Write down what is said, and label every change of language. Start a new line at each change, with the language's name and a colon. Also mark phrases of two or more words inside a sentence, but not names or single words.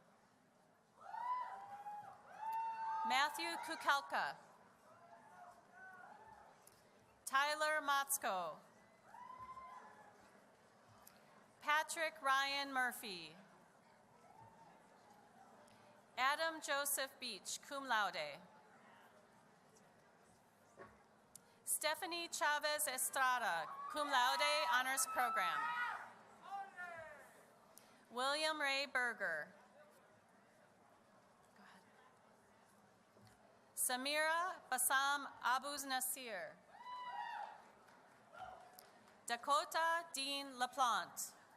English: Matthew Kukelka. Tyler Motzko. Patrick Ryan Murphy. Adam Joseph Beach,
Latin: cum laude.
English: Stephanie Chavez Estrada,
Latin: cum laude,
English: honors program. William Ray Berger. Samira Bassam Abuz Nasir. Dakota Dean LaPlante.